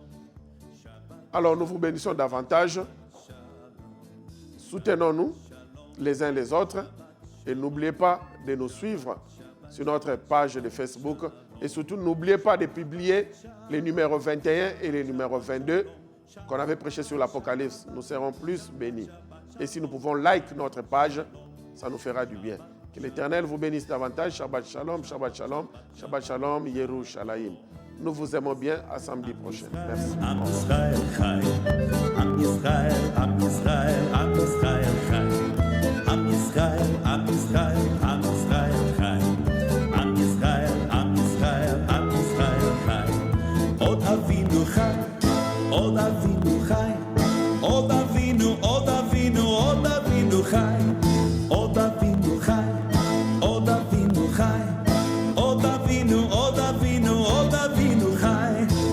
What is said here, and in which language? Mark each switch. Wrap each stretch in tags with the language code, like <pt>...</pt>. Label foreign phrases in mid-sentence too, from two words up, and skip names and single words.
<fr>Alors nous vous bénissons davantage. Soutenons-nous les uns les autres et n'oubliez pas de nous suivre sur notre page de Facebook et surtout n'oubliez pas de publier les numéros 21 et les numéros 22 qu'on avait prêché sur l'Apocalypse. Nous serons plus bénis. Et si nous pouvons like notre page, ça nous fera du bien. Que l'Éternel vous bénisse davantage.</fr> <he>שבת שלום, שבת שלום, שבת שלום, ירושלים.</he> <fr>Nous vous aimons bien. À samedi prochain. Merci.</fr> <he>עם ישראל חי, עם ישראל, עם ישראל, עם ישראל חי. עם ישראל, עם ישראל, עם ישראל חי. עם ישראל, עם ישראל, עם ישראל חי. עוד אבינו חי, עוד אבינו חי. עוד אבינו, עוד אבינו, עוד אבינו חי. עוד אבינו חי, עוד אבינו חי. עוד אבינו, עוד אבינו, עוד אבינו חי.</he>